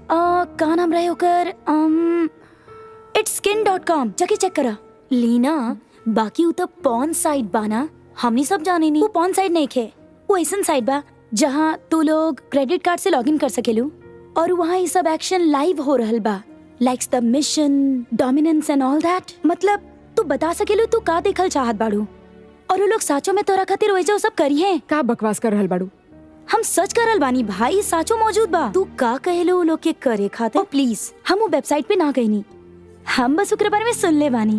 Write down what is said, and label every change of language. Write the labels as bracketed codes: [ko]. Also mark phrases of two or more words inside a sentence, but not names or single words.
[bho] का नाम रहे होकर itskin.com जाके चेक करा। लीना, बाकी उ तो [en] porn site [bho] बाना, हमनी सब जाने नहीं। वो [en] porn site [bho] नहीं खे, वो ऐसन साइट बा जहाँ तू लोग [en] credit card [bho] से लॉगिन कर सकेलू, और वहाँ ये सब [en] action live [bho] हो रहल बा, [en] like submission, dominance and all that. [bho] मतलब तू बता सकेलू तू का देखल चाहत बाड़ू, और वो लोग साचो में तोरा खातिर वैसे वो सब करी है। का बकवास कर रहल बाड़ू? हम सच करल बानी भाई, साचो मौजूद बा। तू का कहेलो वो लोग के करे खातिर। प्लीज, हम वो वेबसाइट पे ना गईनी, हम बस ओकरे बारे में सुन ले बानी।